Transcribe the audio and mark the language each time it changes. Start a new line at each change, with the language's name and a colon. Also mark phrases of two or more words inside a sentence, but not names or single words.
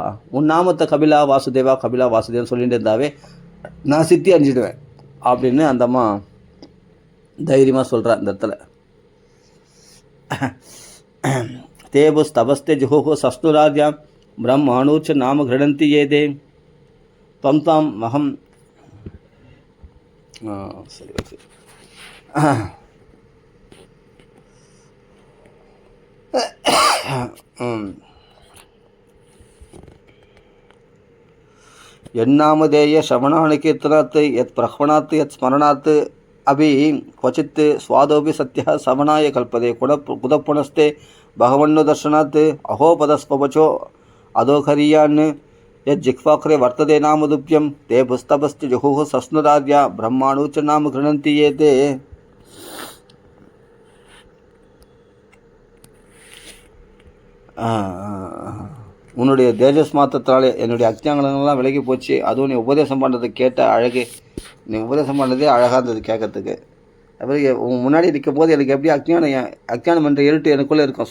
Tamil: உன் நாமத்தை கபிலா வாசுதேவா கபிலா வாசுதேவன் சொல்லிட்டு இருந்தாவே நான் சித்தி அணிஞ்சிடுவேன் அப்படின்னு அந்த அம்மா தைரியமாக சொல்கிறா இந்த இடத்துல.
Sanskrit: तेपुस् तपस्ते जुहो सस्नुराज्या ब्रह्माणूच्च नाम गृणन्ति एते तम् ताम् मखम्.
Tamil: சரி ஓகே.
Sanskrit: यन्नामधेय श्रवणानुकीर्तनात् यत् प्रह्वणात् यत् स्मरणात् अभी क्वचित् स्वादोपि सत्यः श्रवणाय कल्पते कुतः पुनस्ते भगवन्नो दर्शनात् अहोपदस्पवचो अधोखरीयान् यज्जिह्वाग्रे वर्तते नामदुभ्यं ते पुस्तपश्च जुहुः सस्नुराद्या ब्रह्माणु च नाम गृह्णन्ति ये ते.
Tamil: உன்னுடைய தேஜஸ் மாத்திரத்தினாலே என்னுடைய அஜ்ஞானங்கள்லாம் விலகி போச்சு. அதுவும் நீ உபதேசம் பண்ணுறது கேட்ட அழகு, நீ உபதேசம் பண்ணுறதே அழகாக இருந்தது கேட்கறதுக்கு. அப்புறம் உன் முன்னாடி நிற்கும் போது எனக்கு எப்படி அஜ்ஞானம் என்ற இருட்டு எனக்குள்ளே இருக்கும்.